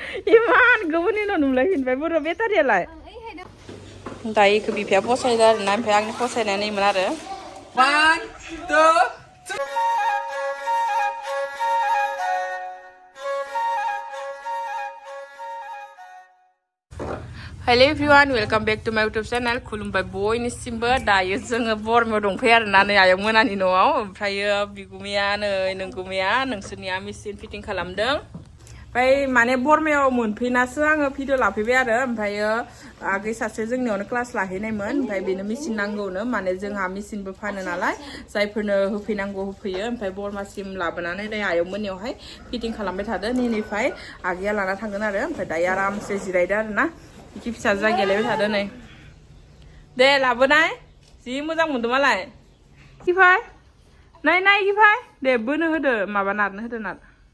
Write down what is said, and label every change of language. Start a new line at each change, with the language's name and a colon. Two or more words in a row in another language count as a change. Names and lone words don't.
Bodo: इमान गोबोरनि उनाव नुलायफिनबाय बर' बेटारियालाय दायो इखौ बिफाया फसायदो आरोना ओमफ्राय आंनि फसायनाया नैमोन आरो 1 2
English: hello everyone welcome back to my YouTube channel
Bodo: खुलुमबाय बयनिसिमबो दायो जोङो बरमायाव दंफैयो आरोना नै आयं मोनानि न'आव ओमफ्रायो बिगुमाया नै नोंगुमाया नोंसोरनिया मेचिन फिटिं खालामदों ओमफ्राय माने बरमायाव मोनफैनासो आङो भिडिअ लाफैबाय आरो ओमफ्रायो आगै सासे जोंनियावनो क्लास लाहैनायमोन ओमफ्राय बेनो मेचिन नांगौनो माने जोंहा मेचिनबो फानो नालाय जायफोरनो होफैनांगौ होफैयो ओमफ्राय बरमासिम लाबोनानै नै आयं मोननियावहाय फिटिं खालामबाय थादो नैनिफ्राय आगैया लाना थांगोन आरो ओमफ्राय दायो आरामसे जिरायदो आरोना इखि फिसा जायगायालाय थादो नै दे लाबोनाय जि मोजां मोनदों मालाय किफाय नाय किफाय दे बोनो होदो माबा नारनो होदो नार